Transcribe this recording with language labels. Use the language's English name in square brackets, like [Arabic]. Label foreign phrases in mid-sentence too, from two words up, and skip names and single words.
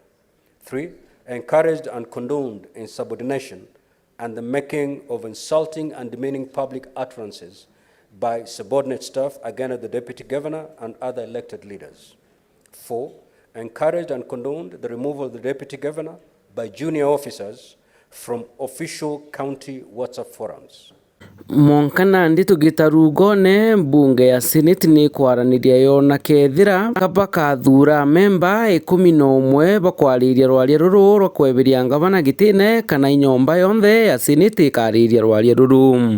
[English] 3, encouraged and condoned insubordination and the making of insulting and demeaning public utterances by subordinate staff against the Deputy Governor and other elected leaders. 4, encouraged and condoned the removal of the Deputy Governor by junior officers from official county WhatsApp forums. [Meru] Mwankana ndi tugitarugone bunge ya Senate ni kwaraniria yona kethira bakathura memba 11 bakwariria rwaria ruru rwa kweberia ngavana Gitine kana inyomba yonthe ya Senate ikariria rwaria ruru.